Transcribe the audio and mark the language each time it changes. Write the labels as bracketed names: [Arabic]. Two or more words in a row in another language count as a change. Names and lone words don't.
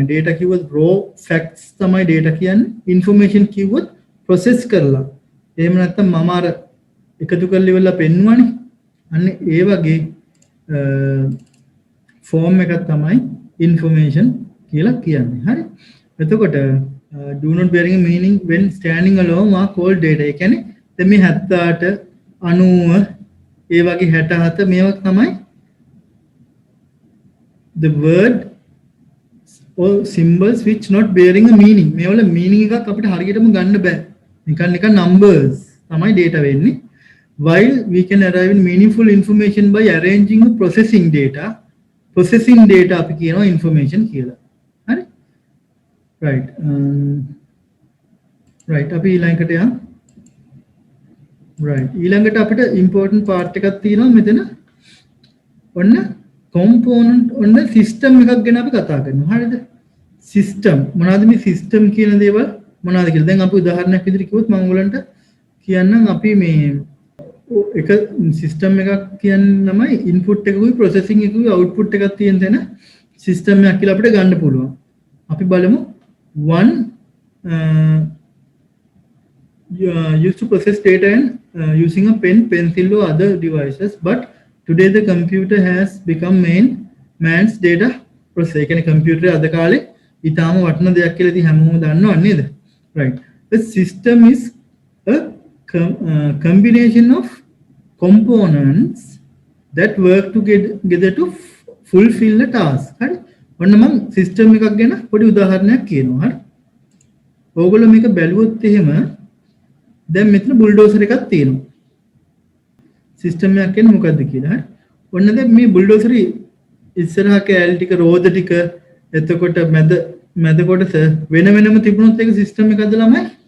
[Sinhala] data කිව්වොත් [English] raw facts [Sinhala] තමයි data කියන්නේ. information කිව්වොත් process කරලා. එහෙම නැත්නම් මම අර එකතු කරලා ඉවරලා පෙන්වන්නේ. අන්න ඒ වගේ form එකක් තමයි information කියලා කියන්නේ. හරි? [English] එතකොට do not bearing meaning when standing alone are called data. [Sinhala] ඒ කියන්නේ දැන් මේ 78 90 ඒ වගේ 67 මේවා තමයි [English] the word or symbols which not bearing a meaning. [Sinhala] මේවල meaning එකක් අපිට හරියටම ගන්න බෑ. නිකන් numbers තමයි data වෙන්නේ. [English] While we can arrive in meaningful information by arranging or processing data. Processing data [Sinhala] අපි කියනවා information කියලා. හරි? [English] right right [Sinhala] අපි ඊළඟට යමු. right ඊළඟට අපිට important part එකක් තියෙනවා මෙතන. ඔන්න component ඔන්න system එකක් ගැන අපි කතා කරනවා. හරිද? system මොනවද මේ system කියන දේවල් මොනවද කියලා. දැන් අපි උදාහරණයක් විදිහට කිව්වොත් මම ඔයගලන්ට කියන්නම් අපි මේ එක system එකක් කියන්නේ තමයි input එකකුයි processing එකකුයි output එකක් තියෙන තැන system එකක් කියලා අපිට ගන්න පුළුවන්. අපි බලමු [English] one used to process data and using a pen, pencil or other devices, but today the computer has become man's data processor. [Sinhala] ඒ කියන්නේ computer අද කාලේ ඊටාම වටින දෙයක් කියලා ඉතින් හැමෝම දන්නව නේද? right. [English] The system is a combination of components that work together to fulfill the task. [Sinhala] හරි? ඔන්න මම system එකක් ගැන පොඩි උදාහරණයක් කියනවා. හරි? ඕගොල්ලෝ මේක බැලුවොත් එහෙම දැන් මෙතන බුල්ඩෝසර් එකක් තියෙනවා. සිස්ටම් එකක් කියන්නේ මොකද්ද කියලා. හරි. ඔන්න දැන් මේ බුල්ඩෝසර් ඉස්සරහා කෑලි ටික රෝද ටික එතකොට මැද කොටස වෙන වෙනම තිබුණොත් ඒක සිස්ටම් එකක්ද ළමයි?